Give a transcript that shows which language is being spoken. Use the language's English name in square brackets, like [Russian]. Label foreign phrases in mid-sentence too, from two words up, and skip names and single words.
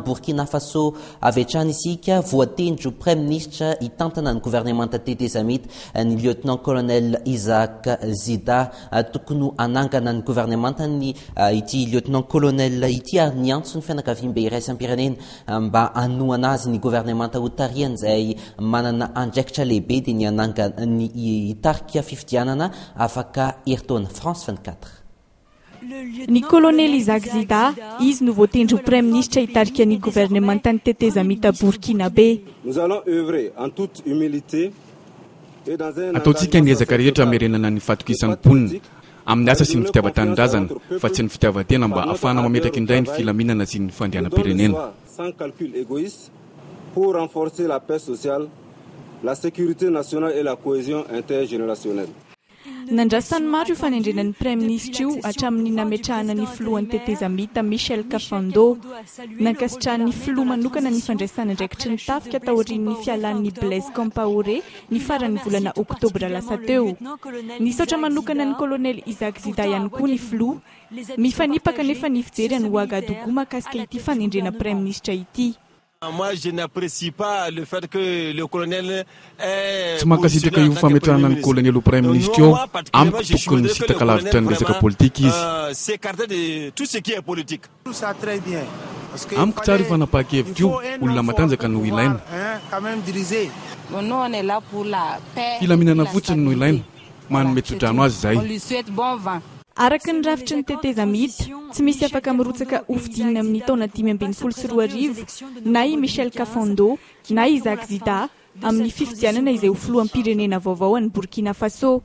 [Malagasy] Burkina Faso avy hatrany isika voatendro [French] Premier Ministre [Malagasy] hitantana ny gouvernemanta tetezamita ny [French] lieutenant colonel [Malagasy] Isaac Zida tokony anangana ny gouvernemanta ny ity [French] lieutenant colonel [Malagasy] ity ary niantso ny fianakaviam-be iraisam-pirenena mba hanoana azy ny gouvernemanta hotariany izay manana andraikitra lehibe dia ny anangana ny hitarika fifidianana afaka heritaona France 24. Ny colonel Isaac Zida izy no voatendro [French] Premier Ministre [Malagasy] hitarika ny gouvernementany tetezamita Burkinabe. [French] Nous allons œuvrer en toute humilité et dans un [Malagasy] ataontsika ny ezaka rehetra amerenana ny fatokisan'ny mponina amin'ny asa sy ny fitiavan-tanindrazana fa tsy ny fitiavan-tena mba ahafahana mametraka indray ny filaminana sy ny fandrianam-pirenena. [French] Sans calcul égoïste pour renforcer la paix sociale, la sécurité nationale et la cohésion intergénérationnelle. [Malagasy] Nandrasany maro io fanendrenan'ny [French] Premier Ministre [Malagasy] io hatramin'ny nametrahana ny filohan'ny tetezamita Michel Kafando nankasitrahan'ny filoha manokana ny fandraisana andraikitry ny tafika taorian'ny fialan'ny Blaise Compaoré ny faran'ny volana oktobra lasa teo. Nisaotra manokana ny colonel Isaac Zida ihany koa ny filoha mifanipaka nefa ny fijery any Ouagadougou makasika ity fanendrena [French] Premier Ministre [Malagasy] ity. [French] Moi, je n'apprécie pas le fait que le colonel [Malagasy] tsy mankasitraka io fametrahana ny [French] colonel au Premier Ministre [Malagasy] io ampy tokony sitaka lavitra ny resaka politika izy. [French] S'écarter de tout ce qui est politique. Ça très bien. [Malagasy] Amiko tsara io fanapahakevitra io olona matanjaka no ilaina. Filaminana fotsiny no ilaina manome tsodrano azy zay. Araka ny rafitry ny tetezamita tsy misy afaka mirotsaka hovidinina amin'ny taona 2022 na i Michel Kafando na Isaac Zida amin'ny fifidianana izay ho filoham-pirenena vaovao any Burkina Faso.